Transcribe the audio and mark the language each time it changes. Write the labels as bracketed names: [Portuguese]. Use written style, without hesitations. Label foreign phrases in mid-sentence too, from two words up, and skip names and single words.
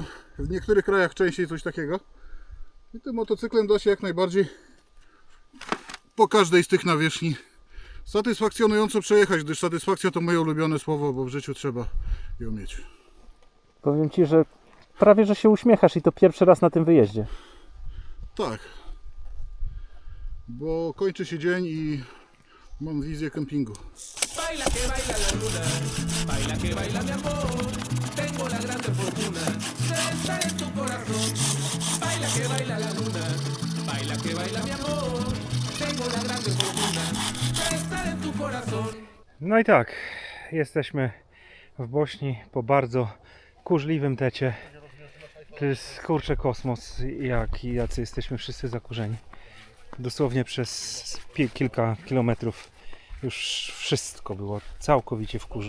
[Polish] W niektórych krajach częściej coś takiego. I tym motocyklem da się jak najbardziej po każdej z tych nawierzchni satysfakcjonująco przejechać, gdyż satysfakcja to moje ulubione słowo, bo w życiu trzeba ją mieć. Powiem ci, że prawie że się uśmiechasz i to pierwszy raz na tym wyjeździe. Tak. Bo kończy się dzień i mam wizję kempingu. [Spanish] Baila que baila la luna, baila que baila mi amor. Tengo la grande fortuna de estar en tu corazón. Baila que baila la luna, baila que baila mi amor. Tengo la grande fortuna de estar en tu corazón. [Polish] No i tak, jesteśmy w Bośni po bardzo kurzliwym tecie. To jest kurczę kosmos, jacy jesteśmy wszyscy zakurzeni. Dosłownie przez kilka kilometrów już wszystko było całkowicie w kurzu.